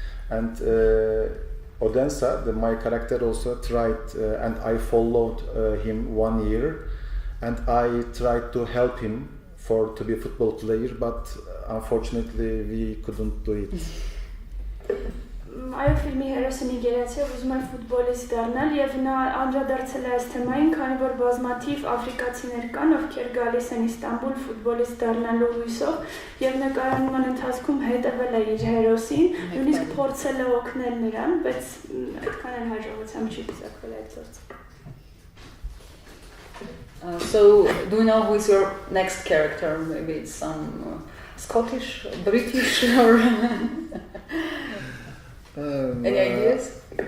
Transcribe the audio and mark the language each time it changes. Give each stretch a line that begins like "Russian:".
English: And Odense, my character also tried, and I followed him 1 year, and I tried to help him to be a football player, but unfortunately we couldn't do it.
Armenian: Այո, ֆիլմի հերոսը նիգերիացի է, ուզում է ֆուտբոլիստ դառնալ եւ նա անդրադարձել է այս թեմային, քանի որ բազմաթիվ աֆրիկացիներ կան, ովքեր գալիս են Իստանբուլ ֆուտբոլիստ դառնալու հույսով եւ նկարահանման ընթացքում հետեւել է իր հերոսին, նույնիսկ փորձել է օգնել նրան, բայց այդքան էլ հաջողությամբ չի ցակվել այդ ծոցը։
English: So, do you know who is your next character? Maybe it's some Scottish, British, or any ideas?